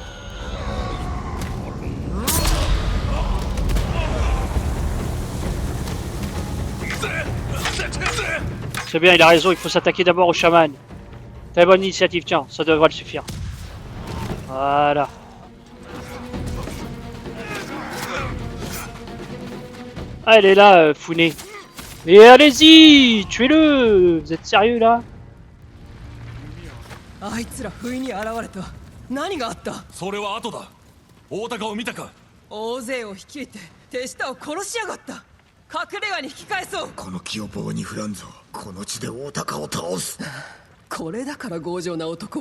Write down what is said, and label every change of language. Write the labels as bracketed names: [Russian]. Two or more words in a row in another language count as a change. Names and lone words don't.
[French] C'est bien, il a raison, il faut s'attaquer d'abord au chaman. Très bonne initiative, tiens, ça devrait le suffire. Voilà. Ah, elle est là, Fune. Mais allez-y, tuez-le. Vous êtes sérieux là? [Japanese] あいつら不意に現れた。何があった？それは後だ。大高を見たか？大勢を率いて手下を殺しやがった。隠れ家に引き返そう。この気を棒に振らんぞ。この地で大高を倒す。これだから強情な男は。